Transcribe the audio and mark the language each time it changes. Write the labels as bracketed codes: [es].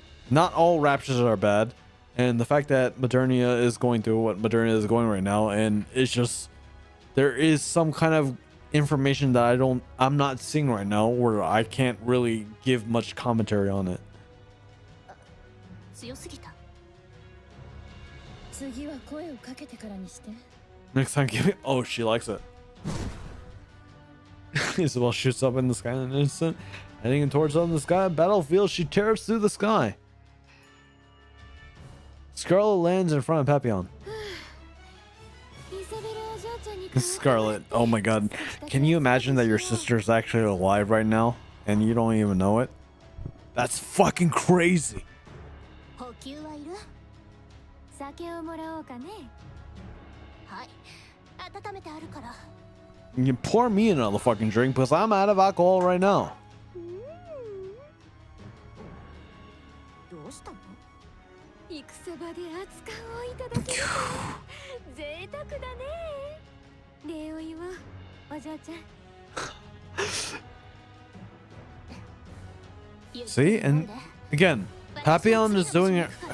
[en] Not all raptures are bad, and the fact that Modernia is going through what Modernia is going right now, and it's just, there is some kind of information that I'm not seeing right now, where I can't really give much commentary on it. [ja] 強すぎた。次は声をかけてからにして。 [en] Next time, give me. Oh, she likes it. Isabel shoots up in the sky in an instant, heading towards up in the sky. Battlefield, she tears through the sky. Scarlet lands in front of Papillon. Scarlet, oh my god. Can you imagine that your sister's actually alive right now and you don't even know it? That's fucking crazy. [ja] 補給はいる？酒をもらおうかね。はい、温めてあるから。 [en] You can pour me another fucking drink because I'm out of alcohol right now. [ja] どうしたの？戦場で熱燗をいただけるから贅沢だね。礼を言おう、お嬢ちゃん。 [en] See, and again, Papillon is doing it.